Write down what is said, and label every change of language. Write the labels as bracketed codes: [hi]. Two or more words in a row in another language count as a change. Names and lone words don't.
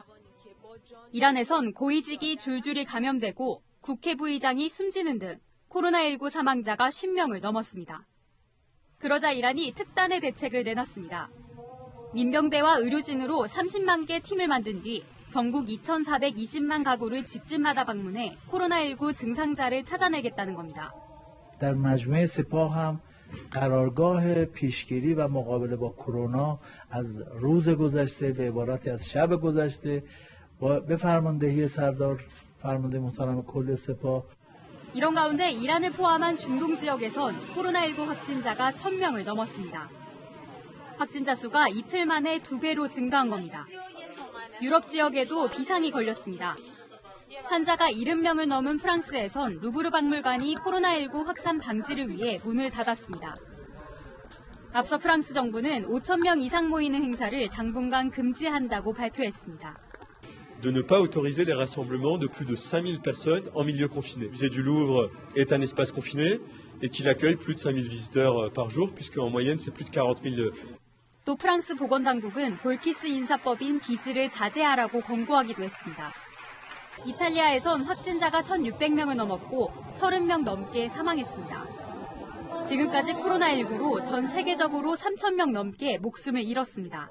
[ko] 이란에선 고위직이 줄줄이 감염되고 국회 부의장이 숨지는 등 코로나19 사망자가 10명을 넘었습니다. 그러자 이란이 특단의 대책을 내놨습니다. 민병대와 의료진으로 30만 개 팀을 만든 뒤 전국 2,420만 가구를 집집마다 방문해 코로나19 증상자를 찾아내겠다는 겁니다. [fa] در مجموعه سپاه هم قرارگاه پیشگیری و مقابله با کرونا از روز گذشته به عبارتی از شب گذشته به فرماندهی سردار فرمانده محترم کل سپاه [ko] 이런 가운데 이란을 포함한 중동 지역에선 코로나19 확진자가 1,000명을 넘었습니다. 확진자 수가 이틀 만에 2배로 증가한 겁니다. 유럽 지역에도 비상이 걸렸습니다. 환자가 70명을 넘은 프랑스에선 루브르 박물관이 코로나19 확산 방지를 위해 문을 닫았습니다. 앞서 프랑스 정부는 5,000명 이상 모이는 행사를 당분간 금지한다고 발표했습니다. [fr] de ne pas autoriser les rassemblements de plus de 5000 personnes en milieu confiné. Le musée du Louvre est un espace confiné et qu'il accueille plus de 5000 visiteurs par jour, puisqu'en moyenne c'est plus de 40 000. [ko] 또 프랑스 보건당국은 볼키스 인사법인 비즈를 자제하라고 권고하기도 했습니다. 이탈리아에선 확진자가 1,600명을 넘었고 30명 넘게 사망했습니다. 지금까지 코로나19로 전 세계적으로 3,000명 넘게 목숨을 잃었습니다.